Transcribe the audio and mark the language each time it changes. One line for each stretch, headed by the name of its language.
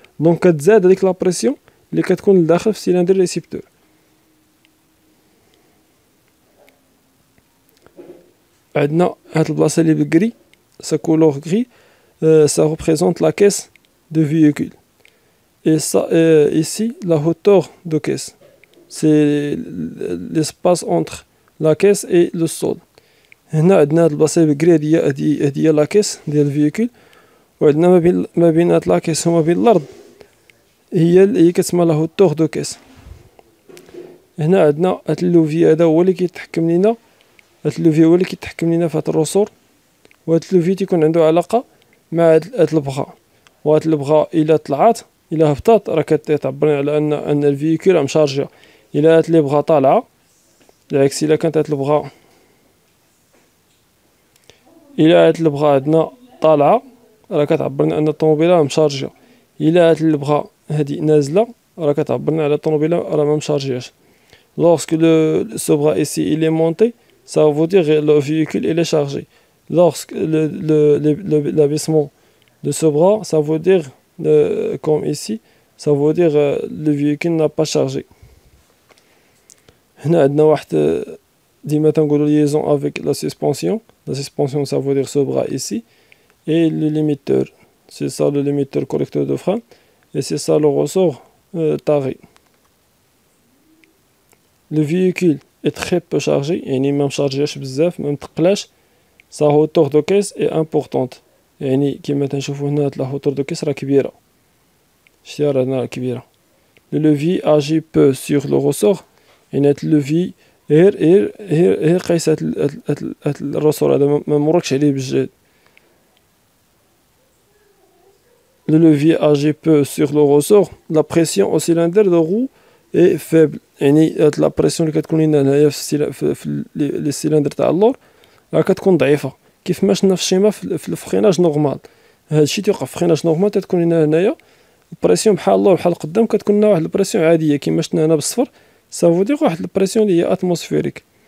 Arabic: دونك كتزاد هذيك لا بريسيون اللي كتكون لداخل في السيلندر ريسيبتور. عندنا هاد البلاصه اللي بالكري سا كولور كري
French: ça représente la caisse de véhicule. Et ça, ici, la hauteur de caisse. C'est l'espace entre la caisse et le sol.
Arabic: هنا عندنا هاد البلاصة بالكري هادي هي لا كيس ديال الفيكول، وعندنا ما بين هاد لا كيس وما بين الأرض هي كتسمى لا هوتور دو كيس. هنا عندنا هاد اللوفي هذا هو اللي كيتحكم لينا، هاد اللوفي هو اللي كيتحكم لينا في هاد الرسور. وهاد اللوفي تيكون عنده علاقة مع هاد البغا، وهاد البغا إلا طلعات إلا هبطات راه كتعبرني على أن الفيكول مشارجية. إلا هاد لي بغا طالعة العكس، إلا كانت هاد البغا عندنا طالعة راه كتعبرنا أن الطوموبيلة مشارجية. إلا هاد البغا هادي نازلة راه كتعبرنا على الطوموبيلة راه ما مشارجياش.
French: Lorsque ce bras ici il est monté, ça veut dire que le véhicule il est chargé. Lorsque l'abaissement de ce bras, ça veut dire comme ici, ça veut dire le véhicule n'a pas chargé.
Arabic: هنا عندنا واحد ديما تنقولوا
French: liaison avec la suspension. La suspension ça veut dire ce bras ici et le limiteur. C'est ça le limiteur correcteur de frein et c'est ça le ressort taré. Le véhicule est très peu chargé,
Arabic: يعني ما مشارجياش بزاف ما متقلاش.
French: sa hauteur de caisse est importante،
Arabic: يعني كما تنشوفوا هنا هاد لا hauteur de caisse راه كبيرة، شتيها راه هنا كبيرة.
French: Le levier agit peu sur le ressort،
Arabic: يعني هاد اللوفي غير قيس هاد الرسور هذا ما مركش عليه بالجهد.
French: Le levier agit peu sur le ressort. La pression au cylindre de roue est faible،
Arabic: يعني هاد لا بريسيون اللي كتكون لنا هنايا في لي سيلندر تاع اللور راه كتكون ضعيفة. كيف ما شفنا في الشيما في الفريناج نورمال، هادشي تيوقع في فريناج نورمال تتكون لنا هنايا البريسيون بحال اللور بحال القدام كتكون لنا واحد البريسيون عادية كيما شفنا هنا بالصفر، سافو دير واحد البريسيون اللي هي اتموسفيريك.